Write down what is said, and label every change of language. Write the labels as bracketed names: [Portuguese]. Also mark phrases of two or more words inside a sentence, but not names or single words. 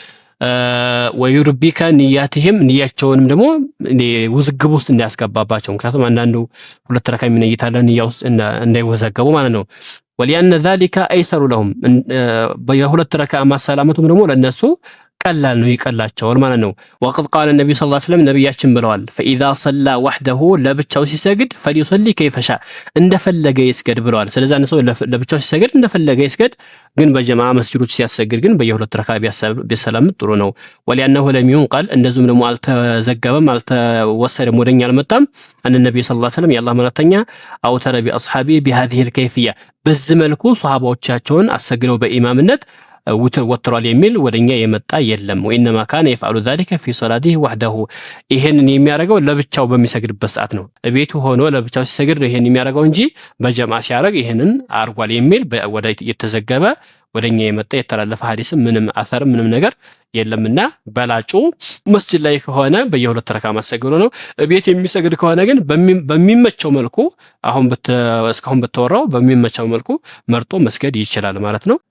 [Arabic] ويربك نياتهم [Amharic] ንያቸውንም ደግሞ ውዝግብ ውስጥ እንዳያስገባባቸው ምክንያቱም አንዳንዱ ሁለት ረካ የሚነይታለ ንያ ውስጥ እንዳይወዘገቡ ማለት ነው። [Arabic] ولأن ذلك أيسر لهم [Amharic] በየሁለት ረካ ማሰላመቱም ደግሞ ለነሱ ቀላል ነው ይቀላቸዋል ማለት ነው። [Arabic] وقد قال النبي صلى الله عليه وسلم [Amharic] ነብያችን ብለዋል [Arabic] فإذا صلى وحده [Amharic] ለብቻው ሲሰግድ [Arabic] فليصلي كيف شاء [Amharic] እንደፈለገ ይስገድ ብለዋል። ስለዚህ አንድ ሰው ለብቻው ሲሰግድ እንደፈለገ ይስገድ ግን በጀማዓ መስጂዶች ሲያሰግድ ግን በየሁለት ረካ ቢሰላም ጥሩ ነው። [Arabic] ولأنه لم ينقل [Amharic] እንደዚሁም ደግሞ አልተዘገበም አልተወሰደም ወደኛ አልመጣም [Arabic] أن النبي صلى الله عليه وسلم [Amharic] የአላህ መልእክተኛ [Arabic] أوتر بأصحابه بهذه الكيفية [Amharic] በዚህ መልኩ ሷሃባዎቻቸውን አሰግደው በኢማምነት ወትሯል የሚል ወደኛ የመጣ የለም። [Arabic] وإنما كان يفعل ذلك في صلاته وحده [Amharic] ይሄንን የሚያደርገው ለብቻው በሚሰግድበት ሰዓት ነው። ቤቱ ሆኖ ለብቻው ሲሰግድ ይሄን የሚያደርገው እንጂ በጀማዓ ሲያደርግ ይሄንን አርጓል የሚል ወደ የተዘገበ ወደኛ የመጣ የተላለፈ ሐዲስም ምንም አثر ምንም ነገር የለምና በላጩ መስጂድ ላይ ከሆነ በየሁለት ረካ ማሰግዶ ነው። ቤት የሚሰግድ ከሆነ ግን በሚመቸው መልኩ እስካሁን በተወራው በሚመቸው መልኩ መርጦ መስገድ ይችላል ማለት ነው።